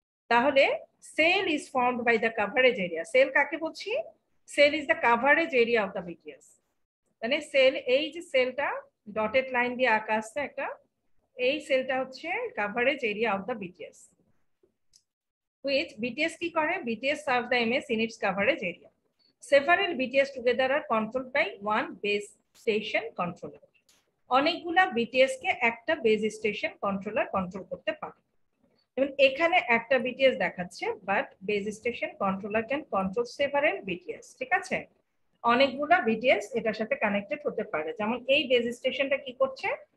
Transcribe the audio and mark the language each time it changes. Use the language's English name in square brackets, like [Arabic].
[English] তাহলে cell is formed by the coverage area. [Bangla] Sell কাকে বলছি? [English] Cell is the coverage area of the BTS. [Bangla] মানে sell, এই যে সেলটা ডটেড লাইন দিয়ে আঁকা আছে একটা, এই সেলটা হচ্ছে [English] Coverage area of the BTS. which [Bangla] BTS কি করে? [English] BTS serve the MS in its coverage area. Several BTS together are controlled by one base station controller. [Bangla] অনেকগুলা BTS কে একটা বেস স্টেশন কন্ট্রোলার কন্ট্রোল করতে পারে। যেমন এখানে একটা BTS দেখাচ্ছে, [English] but base station controller can control several BTS, [Bangla] ঠিক আছে? অনেকগুলা BTS এটার সাথে কানেক্টেড হতে পারে। যেমন এই বেস স্টেশনটা কি করছে?